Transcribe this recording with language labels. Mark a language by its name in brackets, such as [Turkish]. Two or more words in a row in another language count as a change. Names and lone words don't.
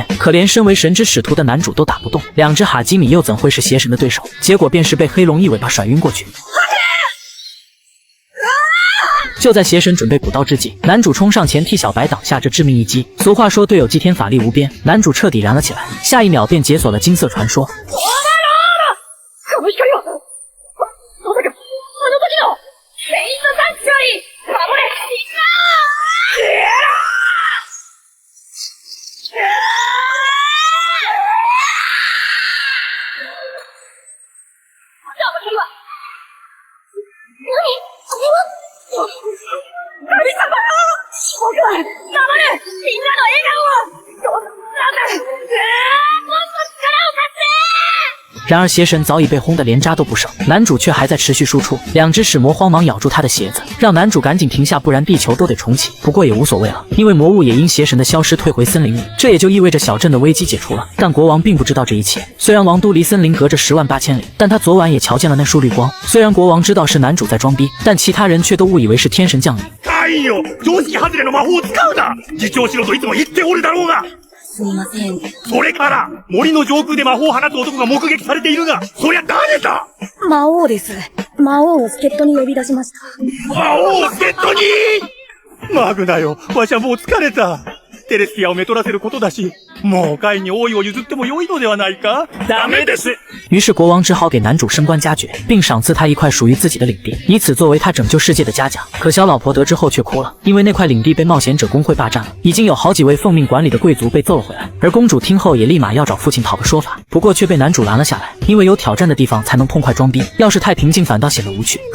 [Chinese] 可连身为神之使徒的男主都打不动，2只哈基米又怎会是邪神的对手？结果便是被黑龙一尾巴甩晕过去。就在邪神准备补刀之际，男主冲上前替小白挡下这致命一击。俗话说队友祭天法力无边，男主彻底燃了起来，下一秒便解锁了金色传说。 [Japanese] この光は、まさか、あの時の、フェイントサンチュアリー、守れ、神様よ！僕は、守る！みんなの笑顔を！なんだ！もっと力を貸して！ [Chinese] 然而邪神早已被轰得连渣都不剩，男主却还在持续输出。2只使魔慌忙咬住他的鞋子，让男主赶紧停下，不然地球都得重启。不过也无所谓了，因为魔物也因邪神的消失退回森林里，这也就意味着小镇的危机解除了。但国王并不知道这一切，虽然王都离森林隔着108000里，但他昨晚也瞧见了那束绿光。虽然国王知道是男主在装逼，但其他人却都误以为是天神降临。 [Japanese] カインよ、常識外れの魔法を使うな。自重しろといつも言っておるだろうが。すみません。それから、森の上空で魔法を放つ男が目撃されているが、そりゃ誰だ？魔王です。魔王を助っ人に呼び出しました。魔王を助っ人に！マグナよ、わしはもう疲れた。テレスティアをめとらせることだし、もうカインに王位を譲っても良いのではないか？ダメです。 [Chinese] 于是国王只好给男主升官加爵，并赏赐他一块属于自己的领地，以此作为他拯救世界的嘉奖。可小老婆得知后却哭了，因为那块领地被冒险者工会霸占了，已经有好几位奉命管理的贵族被揍了回来。而公主听后也立马要找父亲讨个说法，不过却被男主拦了下来，因为有挑战的地方才能痛快装逼，要是太平静反倒显得无趣。